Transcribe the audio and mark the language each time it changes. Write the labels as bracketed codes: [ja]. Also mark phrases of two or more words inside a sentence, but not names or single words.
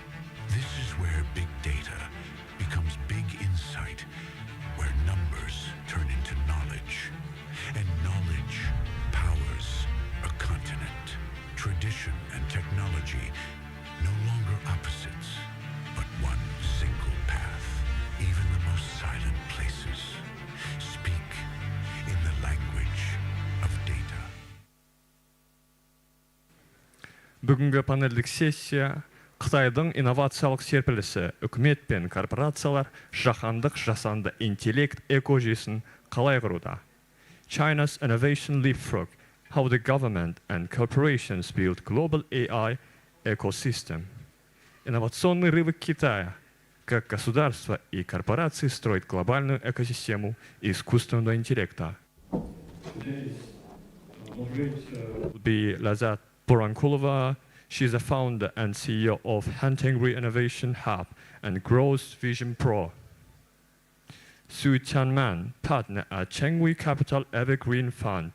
[en] This is where big data becomes big insight, where numbers turn into knowledge, and knowledge powers a continent. Tradition and technology no longer opposites, but one single path. Even the most silent places speak in the language of data. [kk] Бүгінгі панельдік сессия Қытайдың инновациялық серпілісі, үкімет пен корпорациялар жаһандық жасанды интеллект экожүйесін қалай құруда? [en] China's innovation leapfrog, how the government and corporations build global AI ecosystem. [ru] Инновационный рывок Китая, как государство и корпорации строят глобальную экосистему искусственного интеллекта. [en] Would be Lazat Borankulova. She's the founder and CEO of Hantengri Innovation Hub and Growth Vision Pro. Su Tianman, partner at Chenghui Capital Evergreen Fund.